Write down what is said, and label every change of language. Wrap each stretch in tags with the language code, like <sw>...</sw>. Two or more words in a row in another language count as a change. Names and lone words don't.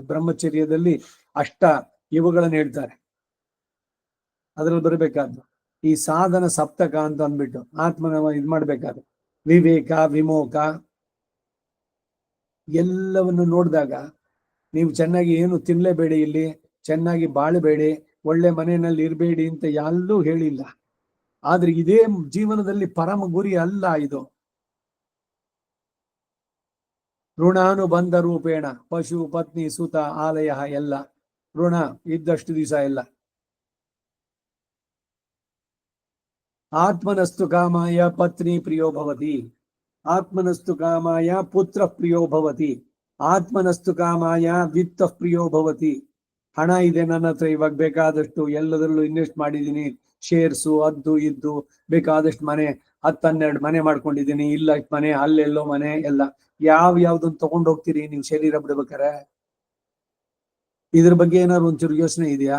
<kn>ಬ್ರಹ್ಮಚರ್ಯದಲ್ಲಿ ಇವುಗಳನ್ನು ಹೇಳ್ತಾರೆ, ಅದ್ರಲ್ಲಿ ಬರಬೇಕಾದ್ದು ಈ ಸಾಧನ ಸಪ್ತಕ ಅಂತ ಅಂದ್ಬಿಟ್ಟು ಆತ್ಮನ ಇದ್ ಮಾಡ್ಬೇಕಾದ್ರೆ ವಿವೇಕ, ವಿಮೋಕ ಎಲ್ಲವನ್ನು ನೋಡಿದಾಗ ನೀವು ಚೆನ್ನಾಗಿ ಏನು ತಿನ್ಲೇಬೇಡಿ, ಇಲ್ಲಿ ಚೆನ್ನಾಗಿ ಬಾಳಬೇಡಿ, ಒಳ್ಳೆ ಮನೆಯಲ್ಲಿ ಇರಬೇಡಿ ಅಂತ ಎಲ್ಲೂ ಹೇಳಿಲ್ಲ. ಆದ್ರೆ ಇದೇ ಜೀವನದಲ್ಲಿ ಪರಮ ಗುರಿ ಅಲ್ಲ ಇದು.</kn> <sa>ಋಣಾನುಬಂಧ ರೂಪೇಣ ಪಶು ಪತ್ನಿ ಸುತ ಆಲಯ</sa> <kn>ಎಲ್ಲ ಋಣ ಇದ್ದಷ್ಟು ದಿವಸ ಎಲ್ಲ.</kn> <sa>ಆತ್ಮನಸ್ತು ಕಾಮಾಯ ಪತ್ನಿ ಪ್ರಿಯೋ ಭವತಿ, ಆತ್ಮನಸ್ತು ಕಾಮಾಯ ಪುತ್ರ ಪ್ರಿಯೋ ಭವತಿ, ಆತ್ಮನಸ್ತು ಕಾಮಾಯ ವಿತ್ತ ಪ್ರಿಯೋ ಭವತಿ.</sa> <kn>ಹಣ ಇದೆ ನನ್ನ ಹತ್ರ, ಇವಾಗ ಬೇಕಾದಷ್ಟು ಎಲ್ಲದರಲ್ಲೂ ಇನ್ವೆಸ್ಟ್ ಮಾಡಿದೀನಿ, ಶೇರ್ಸು ಅದ್ದು ಇದ್ದು ಬೇಕಾದಷ್ಟು ಮನೆ, 10-12 ಮನೆ ಮಾಡ್ಕೊಂಡಿದ್ದೀನಿ, ಇಲ್ಲ ಮನೆ ಅಲ್ಲೆಲ್ಲೋ ಮನೆ ಎಲ್ಲ. ಯಾವ್ದನ್ನ ತಗೊಂಡು ಹೋಗ್ತೀರಿ ನೀವು ಶರೀರ ಬಿಡ್ಬೇಕಾರೆ? ಇದ್ರ ಬಗ್ಗೆ ಏನಾದ್ರು ಒಂಚೂರು ಯೋಚನೆ ಇದೆಯಾ?</kn>